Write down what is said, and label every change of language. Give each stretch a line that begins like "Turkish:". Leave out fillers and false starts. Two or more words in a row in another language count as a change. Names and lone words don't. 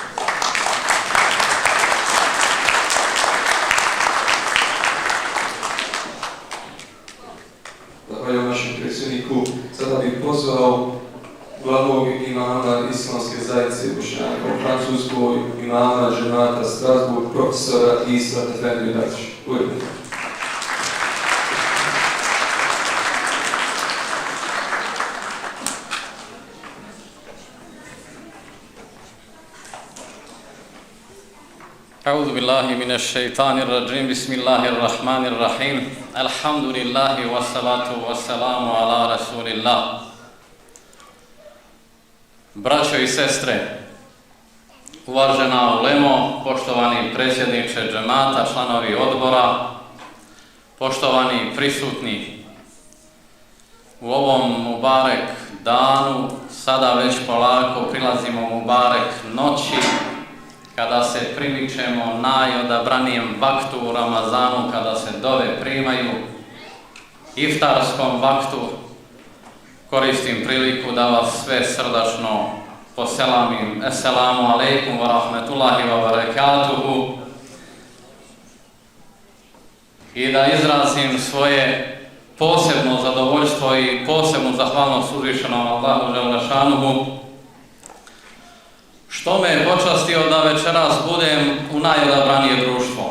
Bosnian: Zahvaljujem našem predsjedniku. Sada bih pozvao glavnog imama Islamske zajednice Bošnjaka u Francuskoj, imama džemata Strasbourg, profesora Israt Efendiju Dačić. Ujedno.
Arabic: أعوذ بالله من الشيطان الرجيم بسم الله الرحمن الرحيم الحمد لله والصلاة والسلام على رسول الله.
Bosnian: Braćo i sestre, uvažena ulemo, poštovani predsjedniče džemata, članovi odbora, poštovani prisutni, u ovom Mubarek danu, sada već polako prilazimo Mubarek noći, kada se primičemo najodabranijem vaktu u Ramazanu, kada se dove primaju, iftarskom vaktu, koristim priliku da vas sve srdačno poselamim.
Arabic: السلام عليكم ورحمة الله وبركاته.
Bosnian: I da izrazim svoje posebno zadovoljstvo i posebnu zahvalnost uzvišenom Allahu dželešanuhu, što me je počastio da večeras budem u najodabranije društvo.